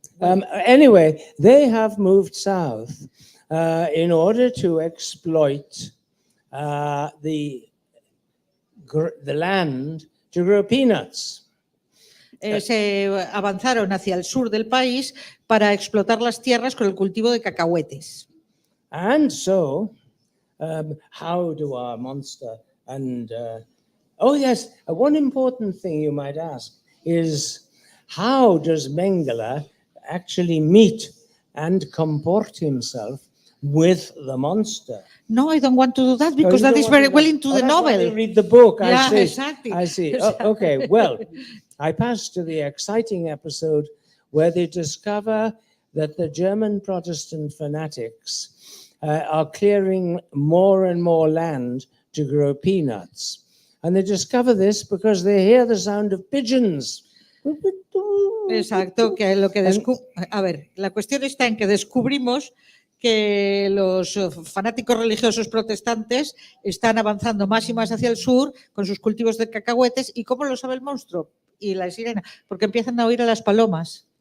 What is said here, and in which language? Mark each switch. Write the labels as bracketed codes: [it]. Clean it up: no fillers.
[en] Anyway, they have moved south in order to exploit the land to grow peanuts. [es] Se avanzaron hacia el sur del país para explotar las tierras con el cultivo de cacahuetes. [en] And so, how do our monster and... oh yes, one important thing you might ask is how does Mengele actually meet and comport himself with the monster? No, I don't want to do that because that is very well into the novel. Read the book. Yeah, I see. exactly. I see. Okay. Well, I pass to the exciting episode where they discover that the German Protestant fanatics are clearing more and more land to grow peanuts. And they discover this because they hear the sound of pigeons. [es] Exacto, que lo que a ver, la cuestión está en que descubrimos que los fanáticos religiosos protestantes están avanzando más y más hacia el sur con sus cultivos de cacahuetes. ¿Y cómo lo sabe el monstruo y la sirena? Porque empiezan a oír a las palomas.